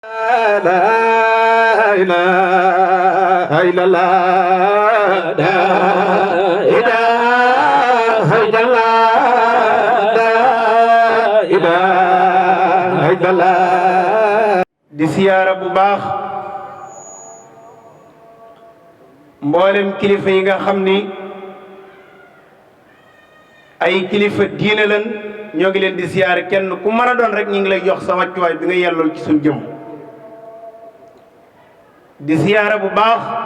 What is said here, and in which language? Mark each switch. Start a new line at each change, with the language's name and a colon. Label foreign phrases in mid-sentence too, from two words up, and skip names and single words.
Arabic: لا إله إلا الله لا إله إلا الله لا إله إلا الله
Wolof: di siyaara bu baax mboolem kilifa yi nga xam ni ay kilifa diine lan ñoo ngi leen di siyaare kenn ku mën a doon rek ñu ngi lay jox sa wàccuwaay bi nga yellool ci suñ jëm di siyaara bu baax